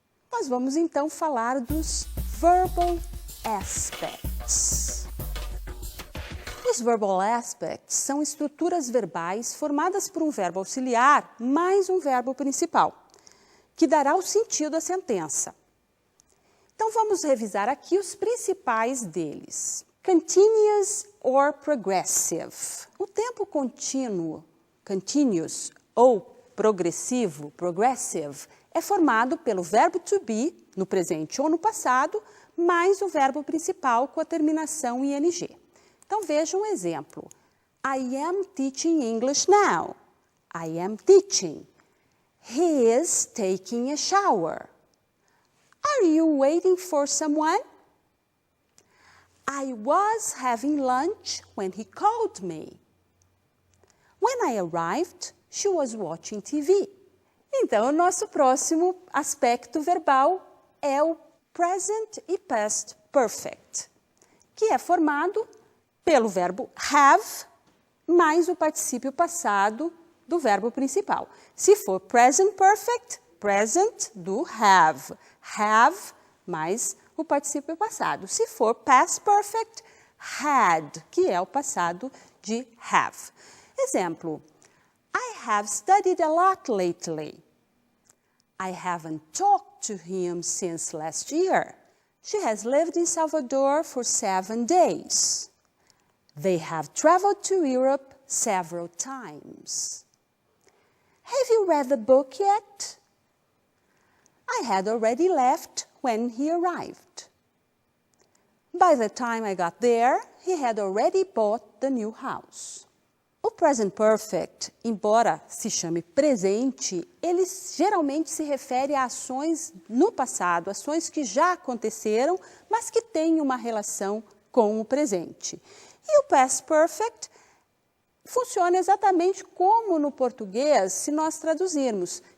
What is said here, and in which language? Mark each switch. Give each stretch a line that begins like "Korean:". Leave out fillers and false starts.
Portuguese: Nós vamos então falar dos verbal aspects. Os verbal aspects são estruturas verbais formadas por um verbo auxiliar mais um verbo principal, que dará o sentido à sentença. Então, vamos revisar aqui os principais deles.
English: Continuous or progressive.
Portuguese: O tempo contínuo, continuous ou progressivo, progressive, é formado pelo verbo to be, no presente ou no passado, mais o verbo principal com a terminação ing. Então, veja um exemplo.
English: I am teaching English now. I am teaching. He is taking a shower. Are you waiting for someone? I was having lunch when he called me. When I arrived, she was watching TV.
Portuguese: Então, o nosso próximo aspecto verbal é o present e past perfect, que é formado pelo verbo have mais o particípio passado do verbo principal. Se for present perfect, present do have. Have mais o particípio passado. Se for past perfect, had, que é o passado de have. Exemplo.
English: I have studied a lot lately. I haven't talked to him since last year. She has lived in Salvador for 7 days. They have traveled to Europe several times. Have you read the book yet? I had already left when he arrived. By the time I got there, he had already bought the new house.
Portuguese: O present perfect, embora se chame presente, ele geralmente se refere a ações no passado, ações que já aconteceram, mas que têm uma relação com o presente. E o past perfect funciona exatamente como no português, se nós traduzirmos.